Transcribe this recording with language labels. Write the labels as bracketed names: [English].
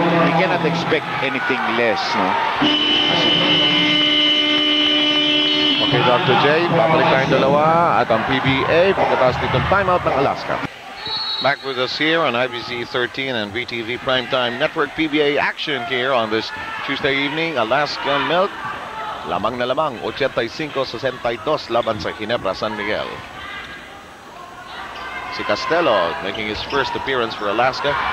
[English] We cannot expect anything less, no? Okay, Dr. [Filipino] J, babalik tayong dalawa at ang PBA pagkatapos nitong timeout ng Alaska. [English] Back with us here on IBC 13 and VTV Primetime Network PBA action here on this Tuesday evening. [Filipino] Alaska Milk, lamang na lamang, 85-62 laban sa Ginebra, San Miguel. [English] Si Castelo making his first appearance for Alaska.